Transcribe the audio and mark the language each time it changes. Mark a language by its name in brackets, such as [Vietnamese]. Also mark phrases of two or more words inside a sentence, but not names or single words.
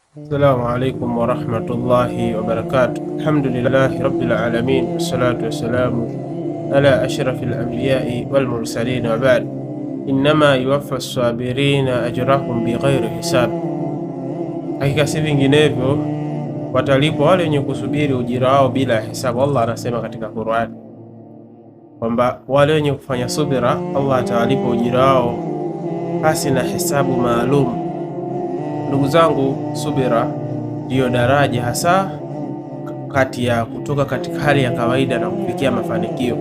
[Arabic] السلام عليكم ورحمة الله وبركاته الحمد لله رب العالمين والصلاة والسلام على أشرف الأنبياء والمرسلين وبعد. إنما يوفى الصابرين أجرهم بغير حساب, [Swahili] hakika si vinginevyo watalipwa wale wenye kusubiri ujira wao bila hisabu. Allah anasema katika Qur'an kwamba wale wenye kufanya subira Allah atawalipa ujira wao pasi na hisabu maalum. Ndugu zangu, subira ndiyo daraja hasa kati ya kutoka katika hali ya kawaida na kufikia mafanikio.